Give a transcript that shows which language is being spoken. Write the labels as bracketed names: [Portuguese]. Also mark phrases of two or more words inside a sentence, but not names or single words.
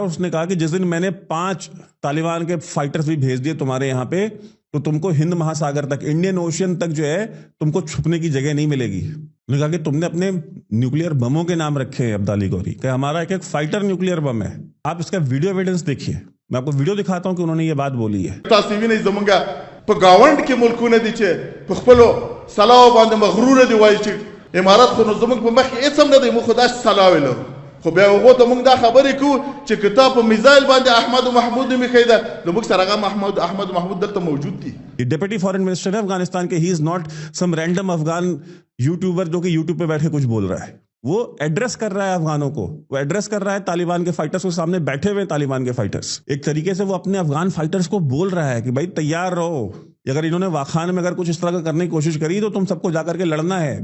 [Hindi] और उसने कहा कि जिस दिन मैंने 5 तालिबान के फाइटर्स भी भेज दिए तुम्हारे यहाँ पे, तो तुमको हिंद महासागर तक, [English] Indian Ocean [Hindi] तक जो है तुमको छुपने की जगह नहीं मिलेगी। उन्होंने कहा कि तुमने अपने न्यूक्लियर बमों के नाम रखे हैं अब्दाली, गौरी। क्या हमारा एक एक फाइटर न्यूक्लियर बम है। आप इसका [English] video evidence [Hindi] देखिए। मैं आपको वीडियो दिखाता हूं कि उन्होंने ये बात बोली है। [Pashto] خو بیا هغه ته موږ دا خبرې کوو چې کتاب په میزایل باندې احمد محمود می خیدا نو موږ سره احمد محمود دلته موجود دي. [English] Deputy Foreign Minister [Hindi] है अफगानिस्तान के। [English] He is not some random Afghan YouTuber [Hindi] जो कि यूट्यूब पे बैठे कुछ बोल रहा है। वो एड्रेस कर रहा है अफगानों को, वो एड्रेस कर रहा है तालिबान के फाइटर्स को। सामने बैठे हुए तालिबान के फाइटर्स, एक तरीके से वो अपने अफगान फाइटर्स को बोल रहा है कि भाई तैयार रहो। अगर इन्होंने वाखान में अगर कुछ इस तरह का करने की कोशिश करी तो तुम सबको जाकर के लड़ना है।